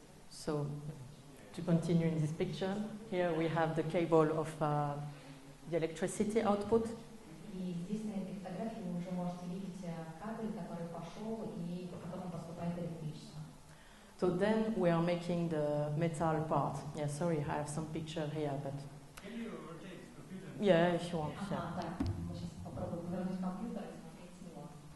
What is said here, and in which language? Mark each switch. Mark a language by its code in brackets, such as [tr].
[en] So, to continue in this picture, here we have the cable of the electricity output. [ru] И здесь на этой фотографии вы уже можете видеть кабель, который пошел и по которому поступает электричество. [en] So then we are making the metal part. Yeah, sorry, I have some picture here, but. Can you rotate the computer? Yeah, if you want. Yeah. [ru] Ага, да. Мы сейчас попробуем повернуть компьютер и смотреть с него.